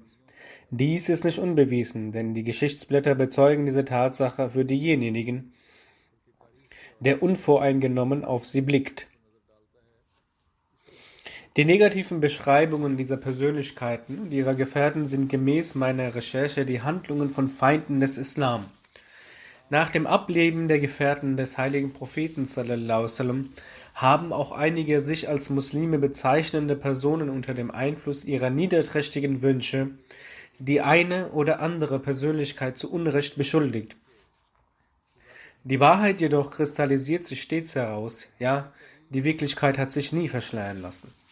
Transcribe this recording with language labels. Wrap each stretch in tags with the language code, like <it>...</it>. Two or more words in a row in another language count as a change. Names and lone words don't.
<de>Dies ist nicht unbewiesen, denn die Geschichtsblätter bezeugen diese Tatsache für denjenigen, der unvoreingenommen auf sie blickt. Die negativen Beschreibungen dieser Persönlichkeiten und ihrer Gefährten sind gemäß meiner Recherche die Handlungen von Feinden des Islam. Nach dem Ableben der Gefährten des heiligen Propheten</de> <ar>صلى الله عليه وسلم</ar> <de>haben auch einige sich als Muslime bezeichnende Personen unter dem Einfluss ihrer niederträchtigen Wünsche die eine oder andere Persönlichkeit zu Unrecht beschuldigt. Die Wahrheit jedoch kristallisiert sich stets heraus, ja, die Wirklichkeit hat sich nie verschleiern lassen.</de>